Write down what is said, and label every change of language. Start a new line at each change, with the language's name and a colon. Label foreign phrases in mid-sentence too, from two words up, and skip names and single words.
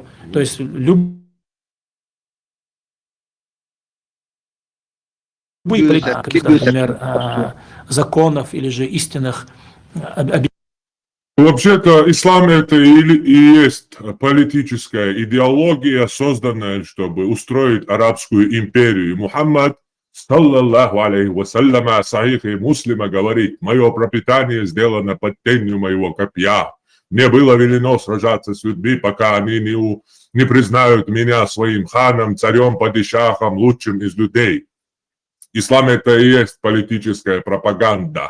Russian: То есть например, законов или же истинных объектов. Вообще-то ислам это и есть политическая идеология, созданная, чтобы устроить арабскую империю.
Arabic: И Мухаммад, صلى الله عليه وسلم,
Russian: о сахихе муслима говорит: мое пропитание сделано под тенью моего копья. Мне было велено сражаться с людьми, пока они не признают меня своим ханом, царем, падишахом, лучшим из людей. Ислам это и есть политическая пропаганда.